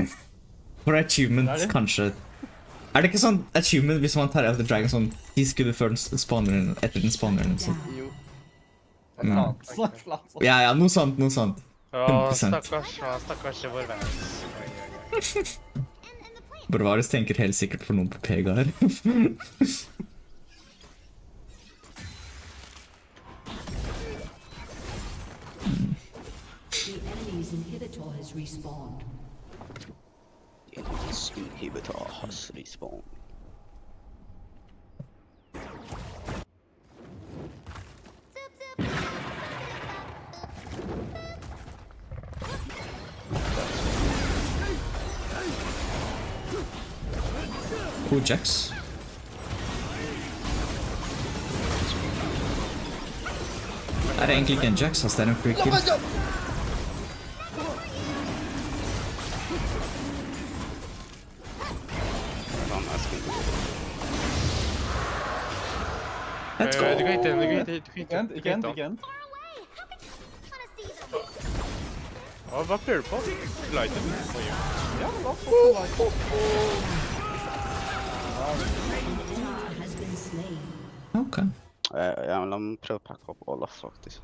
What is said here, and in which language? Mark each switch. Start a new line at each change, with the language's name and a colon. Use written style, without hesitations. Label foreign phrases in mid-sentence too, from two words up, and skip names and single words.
Norwegian: For achievement, kanskje. Er det ikke sånn achievement hvis man tar Elder Dragon sånn 10 skudd før den spawner den, etter den spawner den? Sånn. Jo. Ja, noe sånt. 100%. Stakkars vår venn. Barbaris tenker helt sikkert for noen på Pega her.
English: The enemy's inhibitor has respawned. The enemy's inhibitor has respawned. Cool Jax.
Norwegian: Det er egentlig ikke en Jax, det er en
English: free kill. Let's go!
Norwegian: Du kan ikke Ikke end. Hva prøver du på? Lighten? Ja, la oss få light. Ok. Ja, men la meg prøve å packe opp Olaf, faktisk.